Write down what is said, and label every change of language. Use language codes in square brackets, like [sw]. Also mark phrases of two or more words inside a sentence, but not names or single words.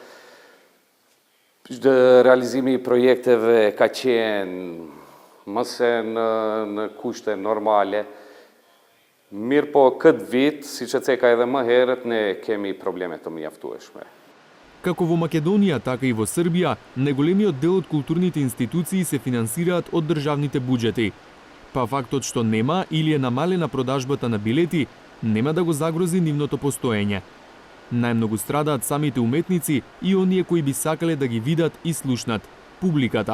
[sq] Realizimi i projekteve ka qenë mëse në kushte normale. Mirë po këtë vit, si që ceka edhe më herët, ne kemi probleme të mjaftueshme. [mk] Како во Македонија, така и во Србија, најголемиот дел од културните институции се финансираат од државните буџети. Па фактот што нема или е намалена продажбата на билети, нема да го загрози нивното постоење. Најмногу страдаат самите уметници и оние кои би сакале да ги видат и слушнат – публиката.